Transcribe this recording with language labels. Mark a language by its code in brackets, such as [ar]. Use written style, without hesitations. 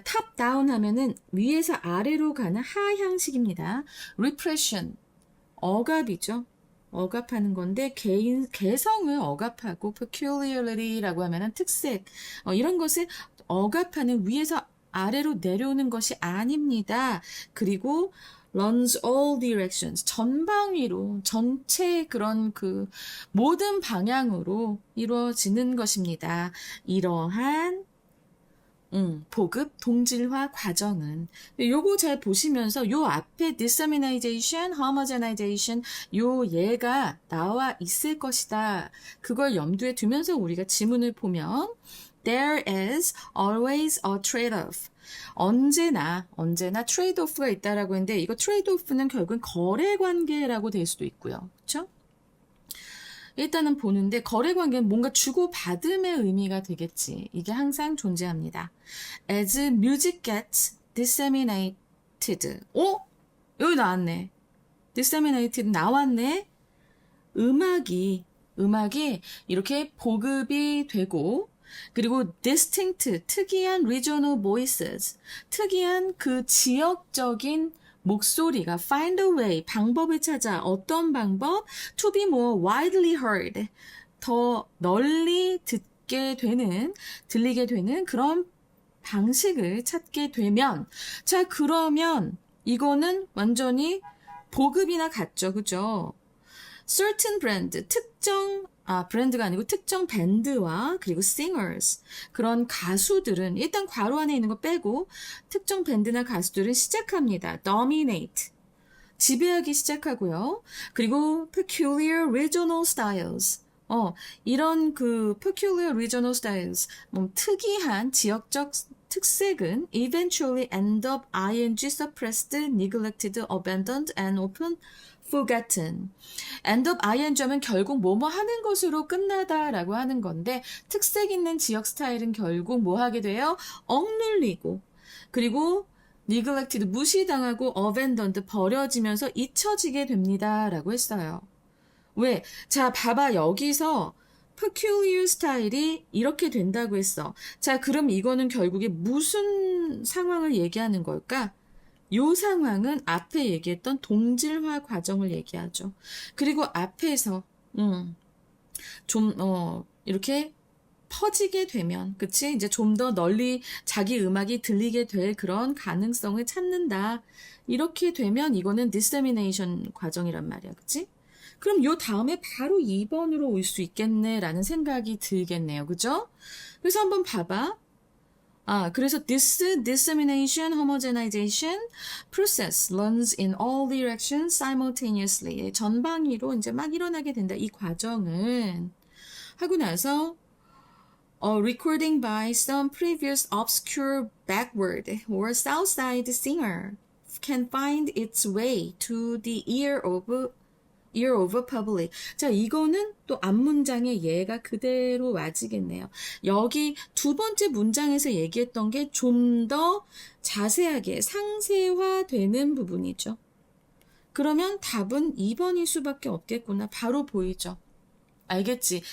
[ko] top-down 하면은 위에서 아래로 가는 하향식입니다. repression, 억압이죠. 억압하는 건데, 개성을 억압하고, peculiarity라고 하면은 특색, 이런 것을 억압하는 위에서 아래로 내려오는 것이 아닙니다. [en] 그리고 runs all directions. [ko] 전방위로, 전체 그런 모든 방향으로 이루어지는 것입니다. 이러한, 보급, 동질화 과정은. 요거 잘 보시면서 요 앞에 dissemination, homogenization, 얘가 나와 있을 것이다. 그걸 염두에 두면서 우리가 지문을 보면, [en] there is always a trade-off. [ko] 언제나 트레이드오프가 있다라고 했는데 이거 트레이드오프는 결국은 거래관계라고 될 수도 있고요. 그렇죠? 일단은 보는데 거래관계는 뭔가 주고받음의 의미가 되겠지. 이게 항상 존재합니다. [en] As music gets disseminated. [ko] 여기 나왔네. disseminated 나왔네. 음악이 이렇게 보급이 되고 그리고 distinct, 특이한 regional voices, 특이한 그 지역적인 목소리가 [en] find a way, [ko] 방법을 찾아 어떤 방법? [en] to be more widely heard, [ko] 더 널리 들리게 되는 그런 방식을 찾게 되면, 자, 그러면 이거는 완전히 보급이나 같죠. 그죠? certain brand, 브랜드가 아니고 특정 밴드와 그리고 singers, 그런 가수들은 일단 괄호 안에 있는 거 빼고 특정 밴드나 가수들은 시작합니다. dominate, 지배하기 시작하고요. [en] 그리고 peculiar regional styles, 이런 그 peculiar regional styles, [ko] 특이한 지역적 특색은 [en] eventually end up ing suppressed, neglected, abandoned, and often forgotten. [ko] end up ing 하면 결국 뭐뭐 하는 것으로 끝나다라고 하는 건데, 특색 있는 지역 스타일은 결국 뭐 하게 돼요? 억눌리고, 그리고 neglected, 무시당하고, abandoned, 버려지면서 잊혀지게 됩니다 라고 했어요. 왜? 자, 봐봐. 여기서 peculiar 스타일이 이렇게 된다고 했어. 자, 그럼 이거는 결국에 무슨 상황을 얘기하는 걸까? 요 상황은 앞에 얘기했던 동질화 과정을 얘기하죠. 그리고 앞에서 좀 이렇게 퍼지게 되면, 그치? 이제 좀 더 널리 자기 음악이 들리게 될 그런 가능성을 찾는다. 이렇게 되면 이거는 dissemination 과정이란 말이야. 그치? 그럼 요 다음에 바로 2번으로 올 수 있겠네라는 생각이 들겠네요. 그죠? 그래서 한번 봐봐. [en] 그래서 this dissemination, homogenization process runs in all directions simultaneously. [ko] 전방위로 이제 막 일어나게 된다. 이 과정은 하고 나서 [en] recording by some previous obscure backward or southside singer can find its way to the ear of public. [ko] 자, 이거는 또 앞문장의 예가 그대로 와지겠네요. 여기 두 번째 문장에서 얘기했던 게 좀 더 자세하게 상세화되는 부분이죠. 그러면 답은 2번일 수밖에 없겠구나. 바로 보이죠. 알겠지?